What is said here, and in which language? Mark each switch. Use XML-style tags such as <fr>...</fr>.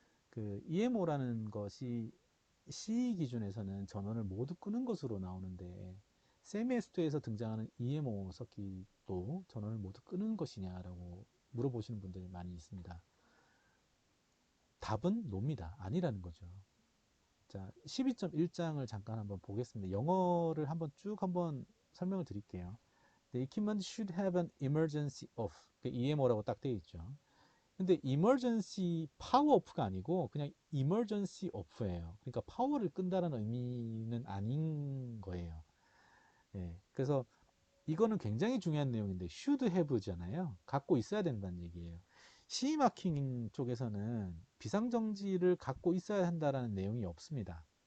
<ko>그 EMO라는 것이 CE 기준에서는 전원을 모두 끄는 것으로 나오는데 세메스토에서 등장하는 EMO 서킷도 전원을 모두 끄는 것이냐라고 물어보시는 분들이 많이 있습니다. 답은 노입니다. 아니라는 거죠. 자, 12.1장을 잠깐 한번 보겠습니다. 영어를 한번 설명을 드릴게요.</ko> <en>The equipment should have an emergency off.</en> <ko>EMO라고 딱 되어 있죠. 근데</ko> <en>emergency power off</en> <ko>가 아니고 그냥</ko> <en>emergency off</en> <ko>예요. 그러니까 파워를 끈다는 의미는 아닌 거예요. 예. 그래서 이거는 굉장히 중요한 내용인데</ko> <en>should have</en> <ko>잖아요. 갖고 있어야 된다는 얘기예요. CE 마킹 쪽에서는 비상정지를 갖고 있어야 한다라는 내용이 없습니다.</ko>